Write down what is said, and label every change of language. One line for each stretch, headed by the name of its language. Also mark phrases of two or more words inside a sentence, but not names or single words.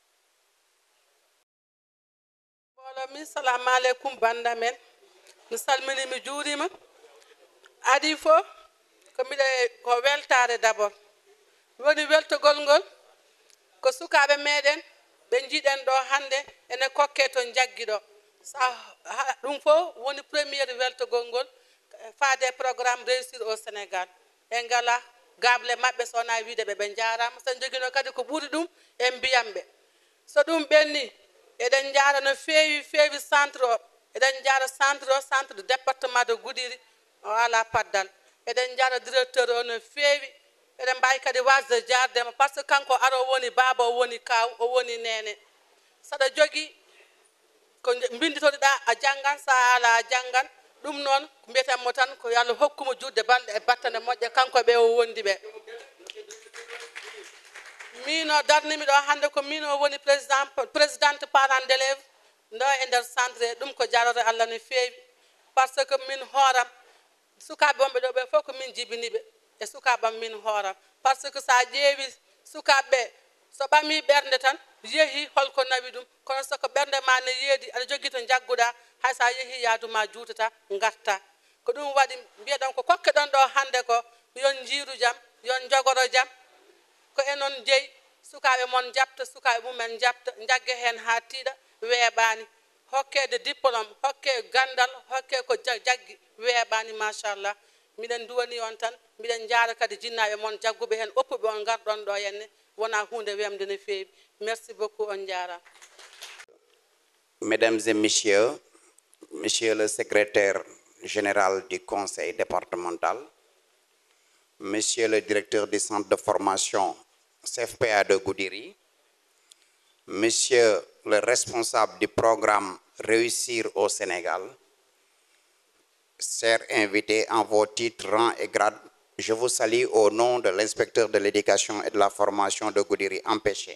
Fula: mbooloo mi salamu aleykum banda men mi salmini mi juurima adi fof ko ko weltare
French: d' abord
Fula: woni weltogol ngol ko sukaɓe meɗen ɓe jiiɗen ɗo hande ene kokke to jaggi ɗo sa ɗum fof woni premiére weltogol ngol faade programme réussir au Sénégal e ngala gable mabɓe sowona wiide ɓe jarama sen joguino kadi ko ɓuuri ɗum e mbiyamɓe so ɗum ɓenni eɗen jara no feewi feewi centre o eɗen jara centre o
French: centre de département de Goudiri
Fula: o ala paddal eɗen jara directeur o no feewi eɗen mbawi kadi wasde jardema
French: par ce que
Fula: kanko aro woni baaba o woni kaw o woni nene saɗa jogui ko binditoɗeɗa a janggan sa ala a janggan ɗum noon ko mbiyetenmo tan ko yo Allah hokkumo judde balɗe e battane moƴƴe kanko ɓe o wondi ɓe min o darnimi ɗo hande ko min o woni
French: présidente parent d' élève
Fula: ɗo e nder centre he ɗum ko jarore Allah no feewi
French: par ce que
Fula: min hooram sukaɓe wonɓe ɗo ɓe fof ko min jibiniɓe e sukaɓam min hooram
French: par ce que
Fula: sa ƴeewi sukaɓeɓe so ɓami ɓernde tan yeehi holko nawi ɗum kono soko ɓernde ma ne yeedi aɗa jogui to jagguɗa hay sa yeehi yaaduma juutata garta ko ɗum waɗi mbiyeɗon ko kokke ɗon ɗo hande ko yon jiiru jaam yon jogoro jaam ko enon jeeyi sukaɓe moon jabta sukaɓe mumen jabta jagga hen ha tiiɗa weeɓani hokkede diplôme hokke gandal hokke ko jaggi weeɓani machallah miɗen duwani on tan miɗen jaara kadi jinnaɓe moon jagguɓe hen oppuɓe on garɗon ɗo henne wona hunde wemde no feewi
French: merci beaucoup
Fula: on jarama.
French: Mesdames et messieurs, monsieur le secrétaire général du conseil départemental, monsieur le directeur du centre de formation CFPA de Goudiri, monsieur le responsable du programme Réussir au Sénégal, chers invités en vos titres, rangs et grades, je vous salue au nom de l'inspecteur de l'éducation et de la formation de Goudiri empêché.